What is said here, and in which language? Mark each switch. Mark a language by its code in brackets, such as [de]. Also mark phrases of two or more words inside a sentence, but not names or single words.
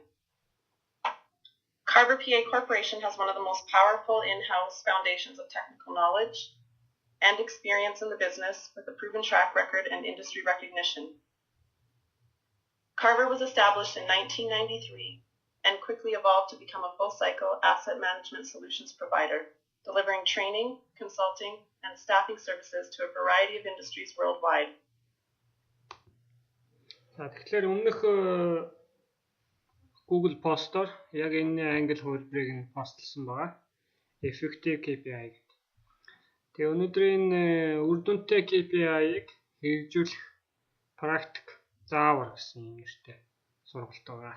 [en] Carver PA Corporation has one of the most powerful in-house foundations of technical knowledge and experience in the business with a proven track record and industry recognition. Carver was established in 1993 and quickly evolved to become a full-cycle asset management solutions provider, delivering training, consulting, and staffing services to a variety of industries worldwide. [mn] Тэгэхээр өмнөх Google постоор яг энэ англи хувилбарыг нь постлсон байгаа. [en] Effective KPI [mn] гэдэг. Тэгээ өнөөдрийн үр дүнтэй KPI-ыг хэрэгжүүлэх практик заавар гэсэн нэртэй сургалт байгаа.